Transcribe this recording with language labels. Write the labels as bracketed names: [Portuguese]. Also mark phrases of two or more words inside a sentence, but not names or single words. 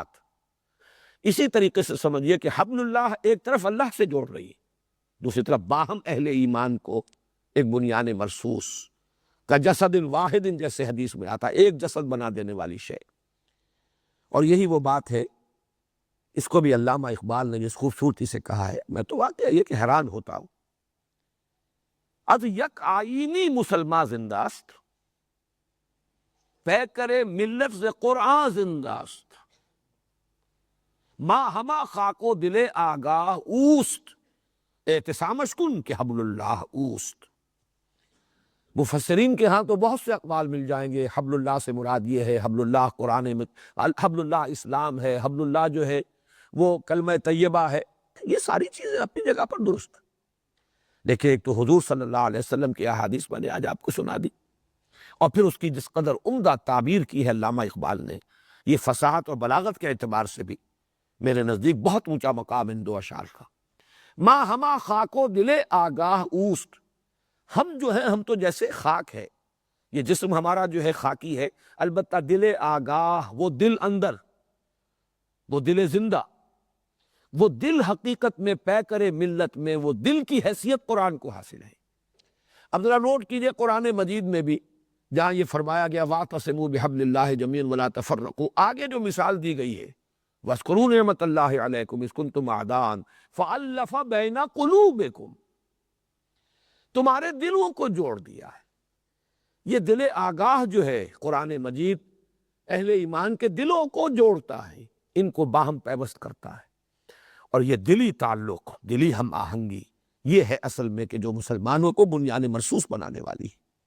[Urdu] اسی طریقے سے سمجھیے کہ حبل اللہ ایک طرف اللہ سے جوڑ رہی ہے، دوسری طرف باہم اہل ایمان کو ایک بنیان مرصوص کا جسد واحد، جیسے حدیث میں آتا ہے، ایک جسد بنا دینے والی شے۔ اور یہی وہ بات ہے، اس کو بھی علامہ اقبال نے جس خوبصورتی سے کہا ہے، میں تو واقعہ یہ کہ حیران ہوتا ہوں، [Persian] از یک آئینی مسلمان زنداست، پے کرے ملت ز قرآن زنداست، ما ہما خاک و دل آگاہ اوست، اعتصامش کن کہ حبل اللہ اوست۔ [Urdu] مفسرین کے ہاں تو بہت سے اقوال مل جائیں گے، حبل اللہ سے مراد یہ ہے، حبل اللہ قرآن میں، حبل اللہ اسلام ہے، حبل اللہ جو ہے وہ کلمہ طیبہ ہے، یہ ساری چیزیں اپنی جگہ پر درست ہیں۔ دیکھیں، ایک تو حضور صلی اللہ علیہ وسلم کی احادیث میں نے آج آپ کو سنا دی، اور پھر اس کی جس قدر عمدہ تعبیر کی ہے علامہ اقبال نے، یہ فصاحت اور بلاغت کے اعتبار سے بھی میرے نزدیک بہت اونچا مقام ان دو اشعار کا۔ [Persian] ما ہما خاک و دل آگاہ اوست، [Urdu] ہم جو ہیں، ہم تو جیسے خاک ہے، یہ جسم ہمارا جو ہے خاکی ہے، البتہ دل آگاہ، وہ دل اندر، وہ دل زندہ، وہ دل حقیقت میں پے کرے ملت میں، وہ دل کی حیثیت قرآن کو حاصل ہے۔ اب ذرا نوٹ کیجئے، قرآن مجید میں بھی جہاں یہ فرمایا گیا [Arabic] وَاعْتَصِمُوا بِحَبْلِ اللَّهِ جَمِيعًا وَلَا تَفَرَّقُوا، [Urdu] آگے جو مثال دی گئی ہے [Arabic] وَاذْكُرُوا نِعْمَتَ اللَّهِ عَلَيْكُمْ إِذْ كُنْتُمْ أَعْدَاءً فَأَلَّفَ بَيْنَ قُلُوبِكُمْ، [Urdu] تمہارے دلوں کو جوڑ دیا ہے۔ یہ دل آگاہ جو ہے قرآن مجید اہل ایمان کے دلوں کو جوڑتا ہے، ان کو باہم پیوست کرتا ہے، اور یہ دلی تعلق، دلی ہم آہنگی، یہ ہے اصل میں کہ جو مسلمانوں کو بنیان مرصوص بنانے والی ہے۔